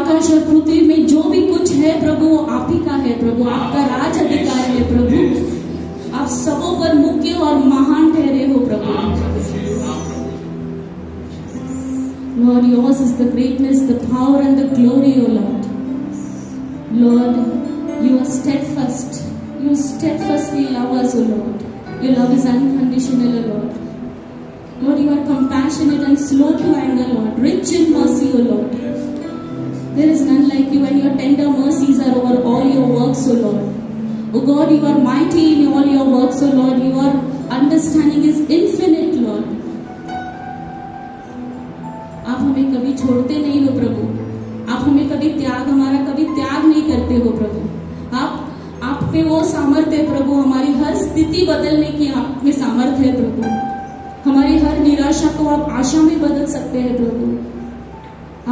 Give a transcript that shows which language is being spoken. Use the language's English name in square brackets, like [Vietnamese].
[Hindi] और पृथ्वी में जो भी कुछ है प्रभु वो आप ही का है प्रभु, आपका राज अधिकार है प्रभु। आप सबों पर मुख्य और महान ठहरे हो प्रभु। [English] Lord, yours is the greatness, the power and the glory, O Lord. Lord, you are steadfast. You steadfastly love us, O Lord. Your love is unconditional, O Lord. Lord, you are compassionate and slow to anger, Lord. Rich in mercy, O Lord. There is none like you, and your tender mercies are over all your works, O Lord. O God, you are mighty in all your works, O Lord. Your understanding is infinite, Lord. [Hindi] आप हमें कभी छोड़ते नहीं हो प्रभु, आप हमें कभी हमारा कभी त्याग नहीं करते हो प्रभु। आप पे वो सामर्थ्य है प्रभु, हमारी हर स्थिति बदलने की आप में सामर्थ्य है प्रभु। हमारी हर निराशा को आप आशा में बदल सकते हैं प्रभु।